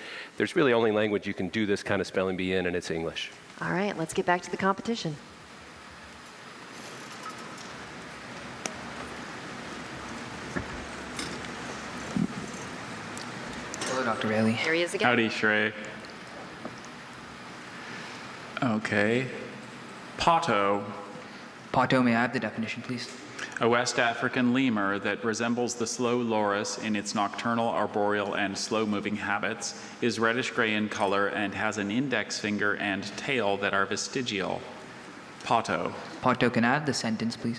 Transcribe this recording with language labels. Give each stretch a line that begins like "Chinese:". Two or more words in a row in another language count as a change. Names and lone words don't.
English: There's really only language you can do this kind of spelling bee in, and it's English. All right, let's get back to the competition. Hello, Dr. Bailey. Here he is again. Howdy, Shray. Okay. Pato. Pato, may I have the definition, please? A West African lemur that resembles the slow loris in its nocturnal, arboreal, and slow-moving habits, is reddish-gray in color and has an index finger and tail that are vestigial. Pato. Pato, can I have the sentence, please?